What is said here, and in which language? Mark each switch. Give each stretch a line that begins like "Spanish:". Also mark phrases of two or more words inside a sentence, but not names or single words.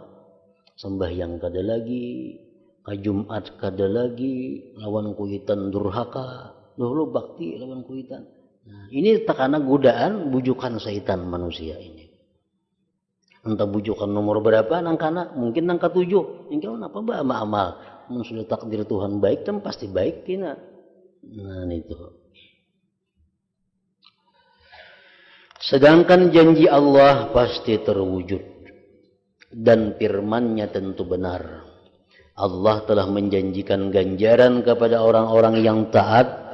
Banjar: Sembahyang kada lagi, ke Jumat kada lagi, lawan kuitan durhaka, dulu bakti lawan kuitan.
Indonesian: Nah, ini karena godaan bujukan syaitan manusia ini.
Banjar: Entah bujukan nomor berapa, nangkana mungkin nang ketujuh.
Indonesian: Ini kan apa mbak amal?
Banjar: Sudah takdir Tuhan baik kan pasti baik kina.
Indonesian: Nah itu. Sedangkan janji Allah pasti terwujud dan firman-Nya tentu benar. Allah telah menjanjikan ganjaran kepada orang-orang yang taat.